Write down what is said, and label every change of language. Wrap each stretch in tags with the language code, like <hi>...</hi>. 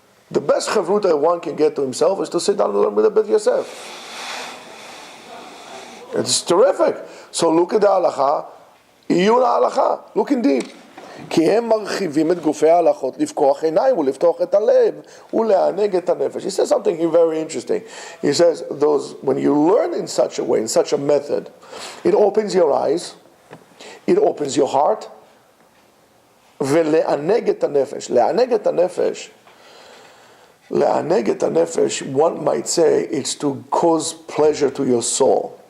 <en>The best chavruta one can get to himself is to sit down and learn with the Bet Yosef. It's terrific. So look at the halakha.</en> <he>עיון ההלכה.</he> <en>Looking deep.</en> <he>כי הם מרחיבים את גופי ההלכות לפקוח עיניים ולפתוח את הלב ולענג את הנפש.</he> <en>He says something here very interesting. He says, when you learn in such a way, in such a method, it opens your eyes, it opens your heart,</en> <he>ולענג את הנפש. לענג את הנפש, לענג את הנפש,</he> <en>one might say it's to cause pleasure to your soul.</en>